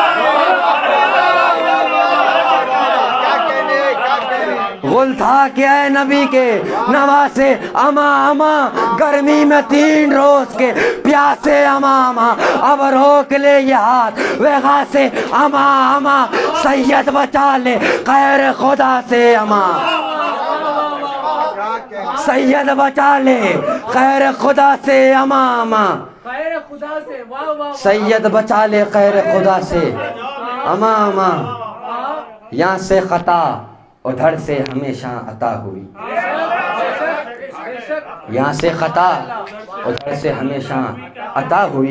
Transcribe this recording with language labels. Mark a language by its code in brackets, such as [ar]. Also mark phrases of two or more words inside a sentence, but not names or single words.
[ur] غل تھا کہ اے نبی کے نواسے اما اما گرمی میں 3 روز کے پیاسے اما اما. اب روک لے یہ ہاتھ وغا سے اما اما سید بچا لے غیر خدا سے اما. سید بچا لے غیر خدا سے اما اما. خیر خدا سے واہ واہ. سید بچا لے غیر خدا سے اما اما. یہاں سے خطا ادھر سے ہمیشہ عطا ہوئی. یہاں سے خطا ادھر سے ہمیشہ عطا ہوئی.